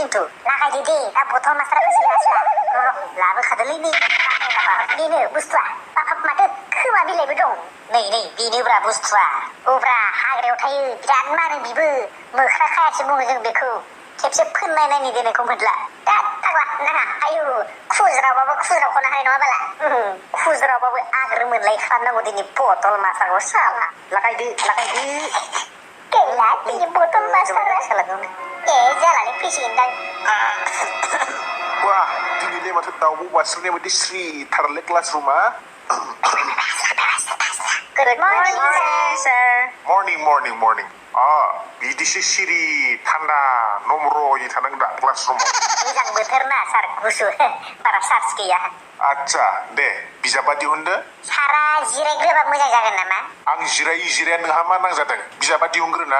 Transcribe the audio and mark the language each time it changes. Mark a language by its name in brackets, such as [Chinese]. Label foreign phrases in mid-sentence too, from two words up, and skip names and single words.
[Bodo] खिन्थु लागायदो दे दा बथल मास्टारा फैसिगोन लाबोखादोलै बेनो बुस्थुआ माथो खोमा बिलाइबो दं नै बेनोब्रा बुस्थुआ हाग्रायाव थायो बिराद मानो बिबो मोख्रा खायासो बुङो जों बेखौ खेबसे फोननाय नायनि देनायखौ मोनला फाग्ला नाङा आयु खुज्रावबाबो खुज्रावखौनो हानाय नङा बाला खुज्रावबाबो आग्रो मोनलाय खालामनांगौ दिनै बथल मास्टारखौ साला लागायदो गैला दिनै बथल मास्टारा जानानै फैसिगोनदां wah दिनैलाय माथो दाउब' बास्रिनाय बायदि स्रिथारलै क्लास रुमा [English] Good morning, sir. Morning. [Bodo] बिदिसो सिरि थान्दा नम्र'यै थानांगौ दा क्लास रुमाव मोजां बोथोर ना सार गुसु बारा चार्ज गैया आच्छा दे बिजाबा दिहुनदो सारा जिरायग्रोबा मोजां जागोन नामा आं जिराया नोंहा मा नांजादों बिजाबा दिहुनग्रोना